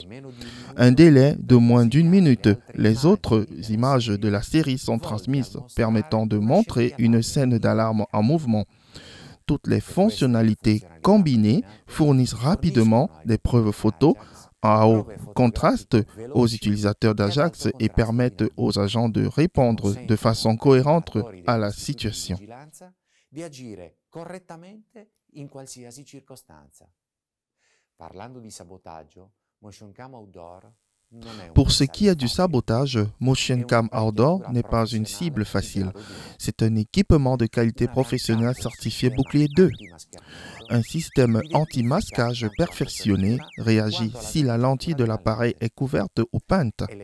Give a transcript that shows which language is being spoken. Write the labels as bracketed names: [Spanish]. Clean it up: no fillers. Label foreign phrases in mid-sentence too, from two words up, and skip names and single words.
[French] Un délai de moins d'1 minute, les autres images de la série sont transmises, permettant de montrer une scène d'alarme en mouvement. Toutes les fonctionnalités combinées fournissent rapidement des preuves photos à haut contraste aux utilisateurs d'Ajax et permettent aux agents de répondre de façon cohérente à la situation. [Italian] In qualsiasi circostanza. Parlando di sabotaggio, Motion Cam Outdoor [French] Pour ce qui est du sabotage, Motion Cam Outdoor n'est pas une cible facile. C'est un équipement de qualité professionnelle certifié Bouclier 2. Un système anti-masquage perfectionné réagit si la lentille de l'appareil est couverte ou peinte.